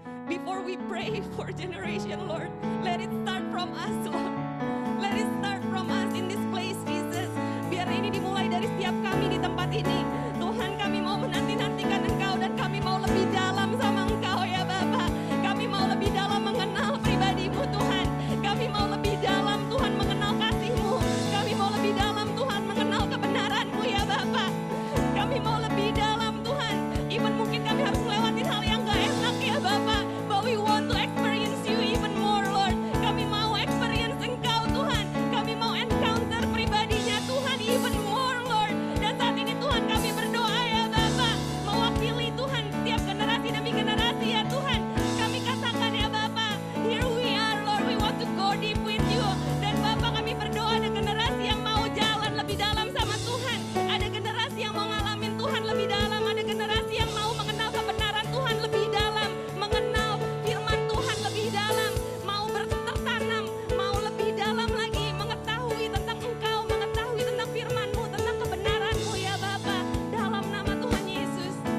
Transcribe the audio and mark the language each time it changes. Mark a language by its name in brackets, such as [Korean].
[English] Before we pray for generation, Lord, let it start from us, Lord. Let it start from us in this place, Jesus. [Indonesian] Biar ini dimulai dari setiap kami di tempat ini. Tuhan, kami mau menanti-nantikan Engkau dan kami mau lebih dalam sama Engkau ya Bapa. Kami mau lebih dalam mengenal pribadi-Mu Tuhan. Kami mau lebih dalam Tuhan mengenal kasih-Mu. Kami mau lebih dalam Tuhan mengenal kebenaran-Mu ya Bapa. Kami mau lebih dalam Tuhan. Even mungkin kami harus melewati hal yang gak enak ya Bapa. [English] But we want to experience You even more, Lord. [Indonesian] Kami mau experience Engkau Tuhan. Kami mau encounter pribadinya Tuhan [English] even more, Lord. [Indonesian] Dan saat ini Tuhan kami berdoa ya Bapa, mewakili Tuhan setiap generasi demi generasi ya Tuhan. Kami katakan ya Bapa, [English] here we are Lord, we want to go deep with You. [Indonesian] Dan Bapa, kami berdoa ada generasi yang mau jalan lebih dalam sama Tuhan. Ada generasi yang mau ngalamin Tuhan lebih dalam. Ada generasi yang mau mengenal kebenaran Tuhan lebih dalam, mengenal firman Tuhan lebih dalam, mau bertanam, mau lebih dalam lagi, mengetahui tentang Engkau, mengetahui tentang firman-Mu, tentang kebenaran-Mu ya Bapa, dalam nama Tuhan Yesus.